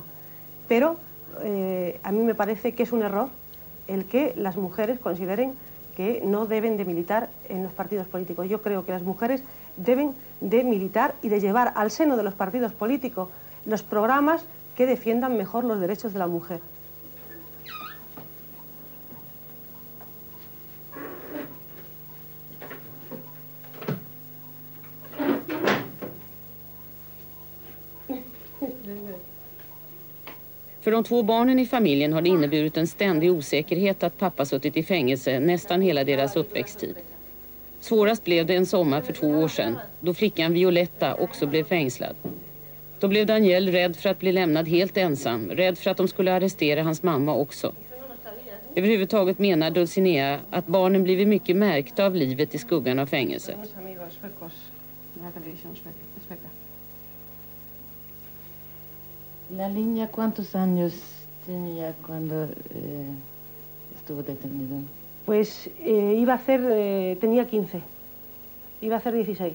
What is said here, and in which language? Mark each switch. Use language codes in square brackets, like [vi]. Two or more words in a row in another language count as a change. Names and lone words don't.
[es] Pero a mí me parece que es un error el que las mujeres consideren que no deben de militar en los partidos políticos. Yo creo que las mujeres deben de militar y de llevar al seno de los partidos políticos los programas que defiendan mejor los derechos de la mujer. [sv] För de två barnen i familjen har det inneburit en ständig osäkerhet att pappa suttit i fängelse nästan hela deras uppväxttid. Svårast blev det en sommar för 2 år sedan, då flickan Violetta också blev fängslad. Då blev Daniel rädd för att bli lämnad helt ensam, rädd för att de skulle arrestera hans mamma också. Överhuvudtaget menar Dulcinea att barnen blivit mycket märkta av livet i skuggan av fängelset. [es] La niña, ¿cuántos años tenía cuando estuvo detenido? Pues tenía 15, iba a hacer 16.